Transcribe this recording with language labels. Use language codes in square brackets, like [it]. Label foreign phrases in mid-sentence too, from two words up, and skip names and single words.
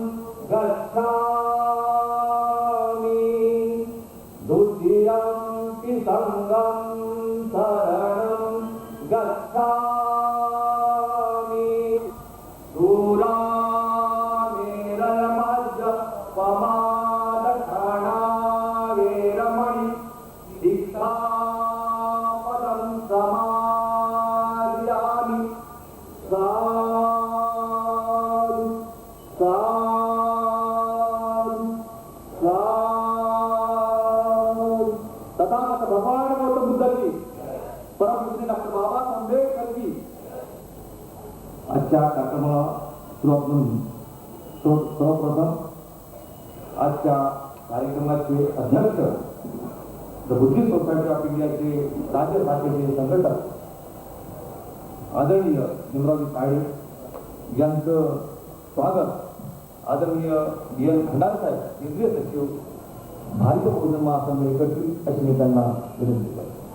[pi] गच्छामि द्वितीयं पि संघं शरणं गच्छामि दूरामेरमज्ज पमादक्षणा वेरमणि शिक्षापदं समादियामि. साधु साधु साधु. [hi] तथागत भगवान गौतम बुद्ध की, परम पूज्य डॉक्टर बाबासाहेब आंबेडकर की. [mr] आजच्या कार्यक्रमाला सुरुवात करून सर्वप्रथम आजच्या कार्यक्रमाचे अध्यक्ष द बुद्धिस्ट सोसायटी ऑफ इंडियाचे राज्य शाखेचे संघटक आदरणीय निमरावजी काळे यांचं स्वागत आदरणीय DN खंडारे साहेब केंद्रीय सचिव भारिप बहुजन महासंघ एकत्रित अशी मी त्यांना विनंती करतो.